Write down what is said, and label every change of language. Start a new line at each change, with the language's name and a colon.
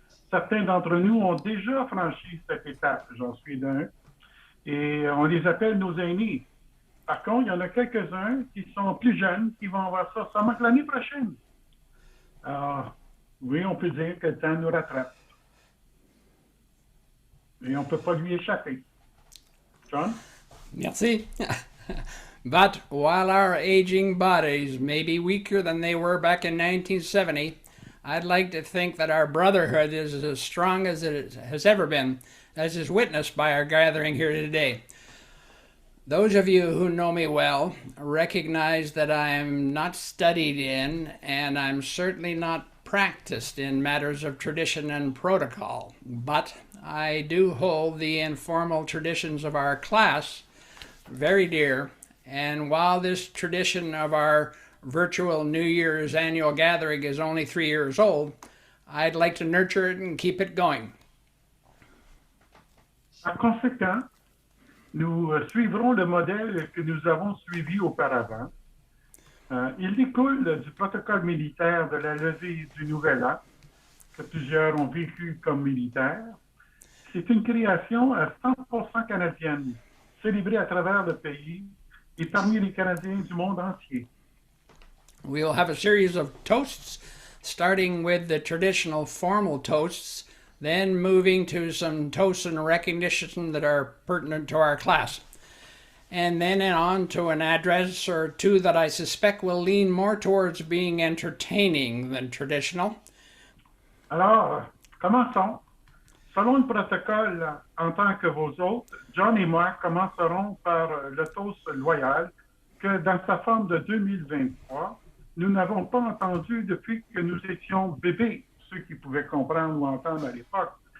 French: Certains d'entre nous ont déjà franchi cette étape, j'en suis d'un, et on les appelle nos aînés. Par contre, il y en a quelques-uns qui sont plus jeunes, qui vont avoir ça seulement que l'année prochaine. Alors, oui, on peut dire que le temps nous rattrape. Et on ne peut pas lui échapper. John? Merci.
English: But while our aging bodies may be weaker than they were back in 1970, I'd like to think that our brotherhood is as strong as it has ever been, as is witnessed by our gathering here today. Those of you who know me well recognize that I am not studied in, and I'm certainly not practiced in matters of tradition and protocol, but I do hold the informal traditions of our class very dear, and while this tradition of our virtual New Year's annual gathering is only 3 years old, I'd like to nurture it and keep it going.
French: Par conséquent, nous suivrons le modèle que nous avons suivi auparavant. Il découle du protocole militaire de la levée du Nouvel An, que plusieurs ont vécu comme militaire. C'est une création à 100% canadienne, célébrée à travers le pays et parmi les Canadiens du monde entier.
English: We'll have a series of toasts, starting with the traditional formal toasts, then moving to some toasts in recognition that are pertinent to our class, and then on to an address or two that I suspect will lean more towards being entertaining than traditional.
French: Alors, commençons. Selon le protocole, en tant que vos hôtes, John et moi commencerons par le toast loyal que, dans sa forme de 2023, nous n'avons pas entendu depuis que nous étions bébés, ceux qui pouvaient comprendre ou entendre à l'époque.